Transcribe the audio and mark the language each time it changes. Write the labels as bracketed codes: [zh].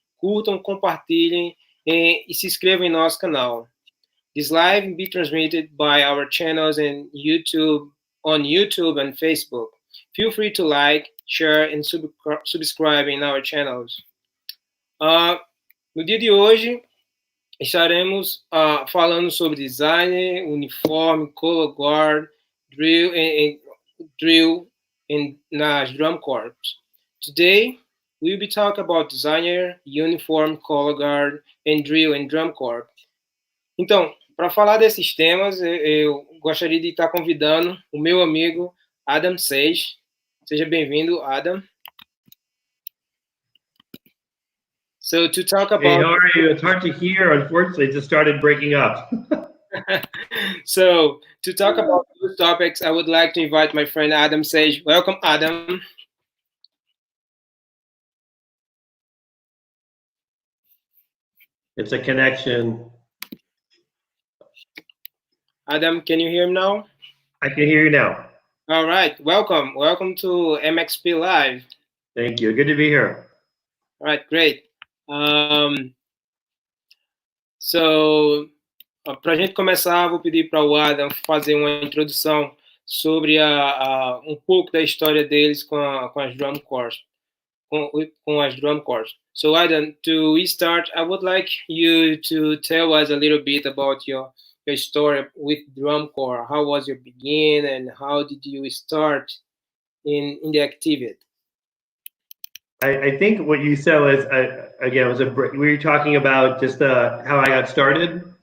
[pt] Curtam, compartilhem e se inscrevam em nosso canal. [en] This live will be transmitted by our channels on YouTube and Facebook. Feel free to like, share, and subscribe in our channels. [pt] No dia de hoje, estaremos falando sobre design, uniforme, color guard, drill and nas drum corps. [en] Today, we'll be talking about designer, uniform, color guard, and drill and drum corps. [pt] Então, para falar desses temas, eu gostaria de estar convidando o meu amigo 𝗬𝗵𝗍. Seja bem-vindo, Adam. [en] So to talk about... Hey, how are you? It's hard to hear. Unfortunately, it just started breaking up. So to talk about those topics, I would like to invite my friend 𝗬𝗵𝗍. Welcome, Adam. It's a connection. Adam, can you hear me now? I can hear you now. All right, welcome. Welcome to MXP Live. Thank you. Good to be here. All right, great. [pt] So, para a gente começar, vou pedir para o Adam fazer uma introdução sobre um pouco da história deles com as drum corps. Com as drum corps. [en] So, Adam, to start, I would like you to tell us a little bit about your story with drum corps. How was your begin and how did you start in the activity? I think what you said was, again, we were talking about just how I got started?